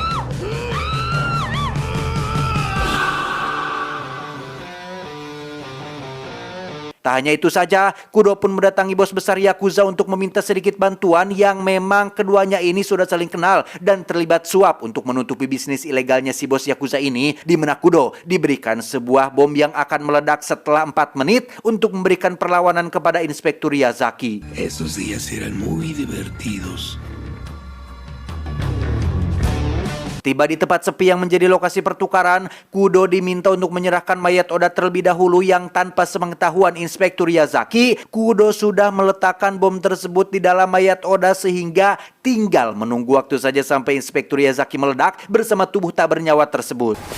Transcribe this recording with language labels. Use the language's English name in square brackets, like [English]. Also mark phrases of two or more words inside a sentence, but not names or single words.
[Indonesian] Tak hanya itu saja, Kudo pun mendatangi bos besar Yakuza untuk meminta sedikit bantuan yang memang keduanya ini sudah saling kenal dan terlibat suap untuk menutupi bisnis ilegalnya si bos Yakuza ini, di mana Kudo diberikan sebuah bom yang akan meledak setelah 4 menit untuk memberikan perlawanan kepada Inspektur Yazaki. [Spanish] Esos días eran muy divertidos. [Indonesian] Tiba di tempat sepi yang menjadi lokasi pertukaran, Kudo diminta untuk menyerahkan mayat Oda terlebih dahulu yang tanpa sepengetahuan Inspektur Yazaki, Kudo sudah meletakkan bom tersebut di dalam mayat Oda sehingga tinggal menunggu waktu saja sampai Inspektur Yazaki meledak bersama tubuh tak bernyawa tersebut.